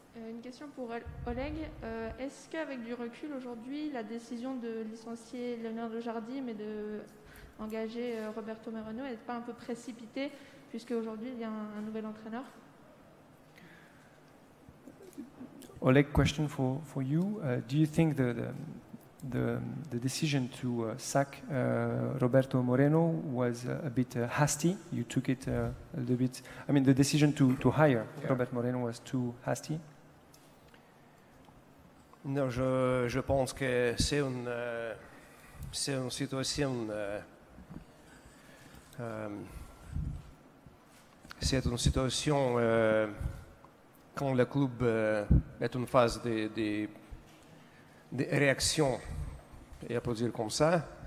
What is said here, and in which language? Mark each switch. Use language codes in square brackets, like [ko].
[fr] Une question pour Oleg. Est-ce qu'avec du recul aujourd'hui, la décision de licencier Leonardo Jardim et d'engager Roberto Moreno n'est pas un peu précipitée, puisque aujourd'hui il y a un nouvel entraîneur? [en] Oleg, question for you. Do you think the decision to sack Roberto Moreno was a bit hasty? You took it a little bit. I mean, the decision to hire Roberto Moreno was too hasty. [fr] Non, je pense que c'est une situation. C'est une situation quand le club est en phase de réaction, et on peut dire comme ça.